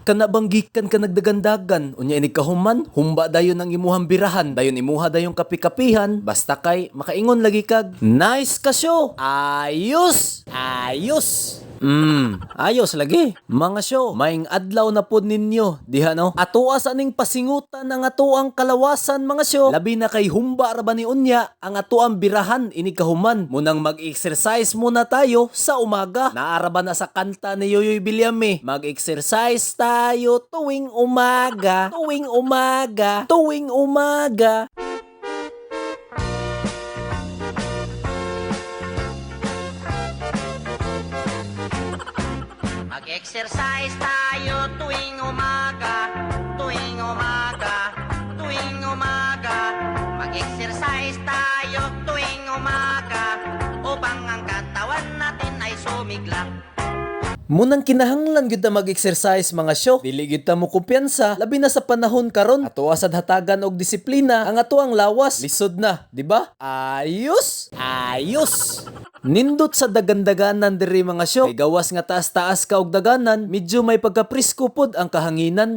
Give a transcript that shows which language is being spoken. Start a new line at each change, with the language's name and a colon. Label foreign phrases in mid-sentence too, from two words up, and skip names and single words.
Cebuano: Kana banggikan ka nagdagandagan, unya ini kahuman, humba dayon ang imuhang birahan, dayon imuha dayon kapi-kapihan, basta kay makaingon lagi kag, nice ka show! Ayos! Ayos! Ayos lagi. Mga show, maing adlaw na pod ninyo, diha no? Atoa sa ning pasingutan ang atoang kalawasan mga show. Labi na kay humba ra ba ni unya ang atoang birahan ini kahuman.
Filipino: Munang mag-exercise muna tayo sa umaga.
Cebuano: Naara ba na sa kanta ni Yoyoy Villame?
Filipino: Mag-exercise tayo tuwing umaga, tuwing umaga, tuwing umaga. Mag-exercise tayo tuwing umaga, tuwing umaga, tuwing umaga. Mag-exercise tayo tuwing umaga, upang ang katawan natin ay sumigla.
Cebuano: Munang kinahanglan gyud ta mag-exercise mga show. Dili gyud ta mo kumpiyansa labi na sa panahon karon. Ato sad hatagan og disiplina ang ato ang lawas. Lisod na, di ba? Ayos! Ayos! Nindot sa dagandaganan diri mga show. Kay gawas nga taas-taas ka og daganan, medyo may pagkaprisko pod ang kahanginan.